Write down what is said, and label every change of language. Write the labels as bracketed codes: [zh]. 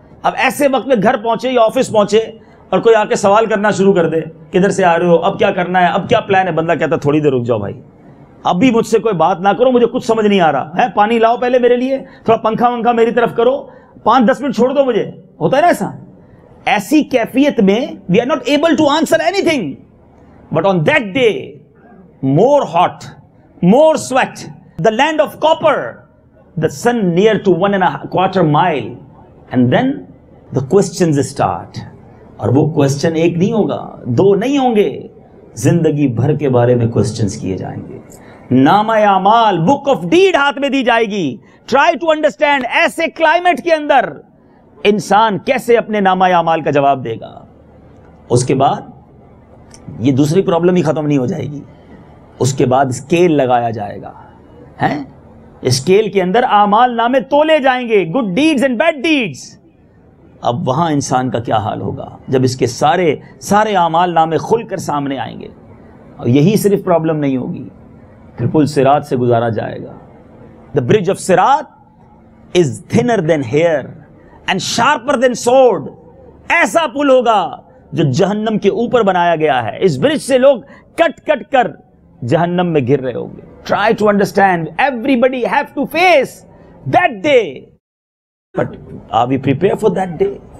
[ur] اب ایسے وقت میں گھر پہنچے یا آفس پہنچے اور کوئی آ کے سوال کرنا شروع کر دے، کدھر سے آ رہے ہو، اب کیا کرنا ہے، اب کیا پلان ہے. بندہ کہتا ہے تھوڑی دیر رک جاؤ بھائی، اب بھی مجھ سے کوئی بات نہ کرو، مجھے کچھ سمجھ نہیں آ رہا ہے، پانی لاؤ پہلے میرے لیے، تھوڑا پنکھا ونکھا میری طرف کرو، 5-10 منٹ چھوڑ دو مجھے. ہوتا ہے نا ایسا. ایسی کیفیت میں [en] We are not able to answer anything. But on that day, more hot, more sweat, the land of copper, the sun near to 1.25 mile, and then the questions start. [ur] اور وہ question ایک نہیں ہوگا، 2 نہیں ہوں گے، زندگی بھر کے بارے میں questions کیے جائیں گے. نامہ اعمال، بک آف ڈیڈ ہاتھ میں دی جائے گی. [en] Try to understand [ur] ایسے کلائمیٹ کے اندر انسان کیسے اپنے نامہ اعمال کا جواب دے گا. اس کے بعد یہ دوسری پرابلم ہی ختم نہیں ہو جائے گی. اس کے بعد اسکیل لگایا جائے گا. اسکیل کے اندر اعمال نامے تولے جائیں گے، [en] Good deeds and bad deeds. [ur] اب وہاں انسان کا کیا حال ہوگا جب اس کے سارے اعمال نامے کھل کر سامنے آئیں گے. اور یہی صرف پرابلم نہیں ہوگی، پھر پل صراط سے گزارا جائے گا. [en] The bridge of Sirat is thinner than hair and sharper than sword. [ur] ایسا پل ہوگا جو جہنم کے اوپر بنایا گیا ہے. اس برج سے لوگ کٹ کر جہنم میں گر رہے ہوں گے. [en] Try to understand, everybody have to face that day. But are we prepared for that day?